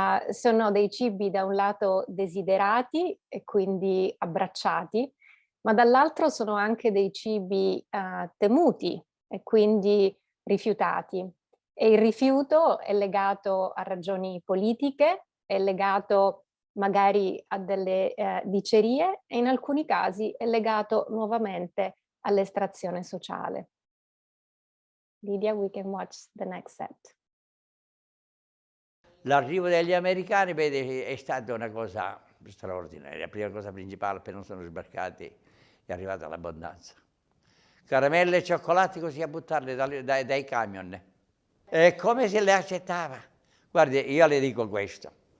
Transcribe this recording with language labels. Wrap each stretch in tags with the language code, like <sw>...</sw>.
<it>Sono dei cibi da un lato desiderati e quindi abbracciati, ma dall'altro sono anche dei cibi temuti e quindi rifiutati. E il rifiuto è legato a ragioni politiche, è legato magari a delle dicerie e in alcuni casi è legato nuovamente all'estrazione sociale.</it> <en>Lydia, we can watch the next set.</en> <it>L'arrivo degli americani, vede, è stata una cosa straordinaria. La prima cosa principale, appena sono sbarcati, è arrivata l'abbondanza. Caramelle e cioccolati così a buttarle dai camion. E come se le accettava. Guardi, io le dico questo.</it>